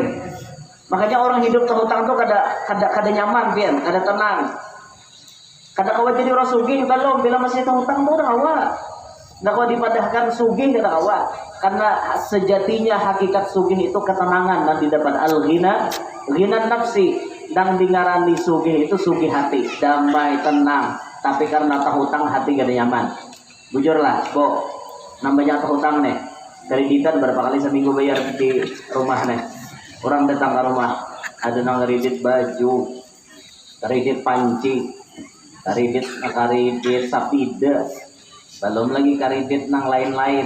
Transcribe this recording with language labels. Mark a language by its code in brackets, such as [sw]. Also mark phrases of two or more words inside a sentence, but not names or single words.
[bjn] Makanya orang hidup terhutang tuh kada nyaman pian, kada tenang. Kada kawa jadi orang sugih belum, bila masih terhutang tuh udah kawa. Nggak kau dipadahkan sugih kada kawa. Karena sejatinya hakikat sugih itu ketenangan dan didapat [ar] الغنى غنى نفس, [bjn] dan dingarani sugih itu sugih hati, damai, tenang. Tapi karena terhutang hati kada nyaman. Bujurlah, kok namanya terhutang nih. Kreditan berapa kali seminggu bayar di rumah nih. Orang datang ke rumah, ada nang kredit baju, kredit panci, kredit sapida, belum lagi kredit nang lain-lain.